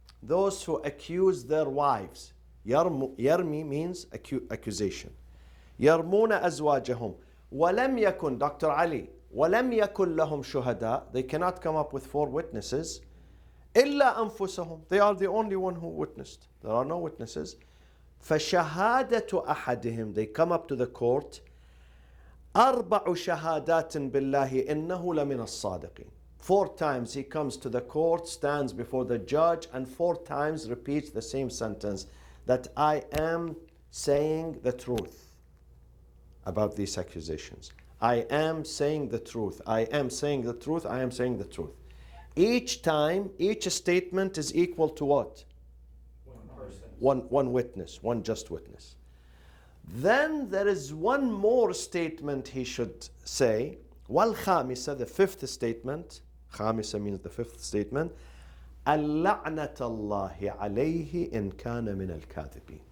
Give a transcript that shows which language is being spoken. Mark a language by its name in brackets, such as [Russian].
[English] Those who accuse their wives. Yarmi means accusation. [Arabic] يَرْمُونَ أَزْوَاجَهُمْ. وَلَمْ يَكُنْ, Dr. Ali, وَلَمْ يَكُنْ لَهُمْ شُهَدَاء. [English] They cannot come up with 4 witnesses. [Arabic] إِلَّا أَنفُسَهُمْ. [English] They are the only one who witnessed. There are no witnesses. [Arabic] فَشَهَادَةُ أَحَدِهِمْ. [English] They come up to the court. [Arabic] أَرْبَعُ شَهَادَاتٍ بِاللَّهِ إِنَّهُ لَمِنَ الصَّادِقِينَ. [English] 4 times he comes to the court, stands before the judge, and 4 times repeats the same sentence, that I am saying the truth about these accusations. I am saying the truth. I am saying the truth. I am saying the truth. Each time, each statement is equal to what? One witness, one just witness. Then there is one more statement he should say. وَالْخَامِسَ, the 5th statement. خامسة means the 5th statement. [Arabic] اللعنة الله عليه إن كان من الكاذبين.